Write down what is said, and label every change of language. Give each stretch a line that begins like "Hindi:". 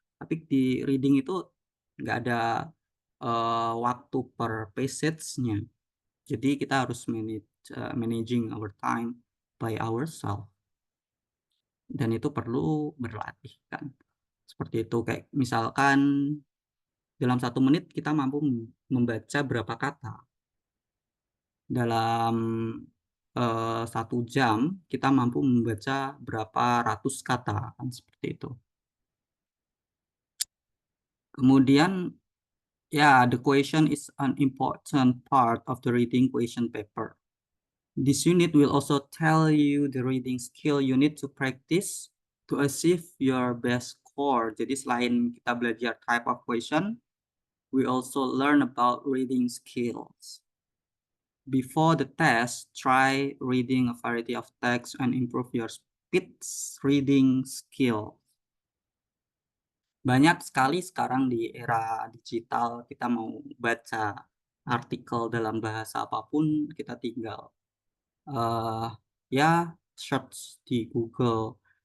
Indonesian: Tapi di reading itu nggak ada waktu per passage-nya. Jadi kita harus
English: managing our time by ourselves.
Indonesian: Dan itu perlu berlatih kan. Seperti itu, kayak misalkan dalam 1 menit kita mampu membaca berapa kata. Dalam 1 jam kita mampu membaca berapa ratus kata, kan seperti itu. Kemudian ya,
English: the question is an important part of the reading question paper. This unit will also tell you the reading skill you need to practice to achieve your best score.
Indonesian: Jadi selain kita belajar
English: type of question, we also learn about reading skills. Before the test, try reading a variety of texts and improve your speed reading skill.
Indonesian: Banyak sekali sekarang di era digital, kita mau baca artikel dalam bahasa apapun, kita tinggal ya search di Google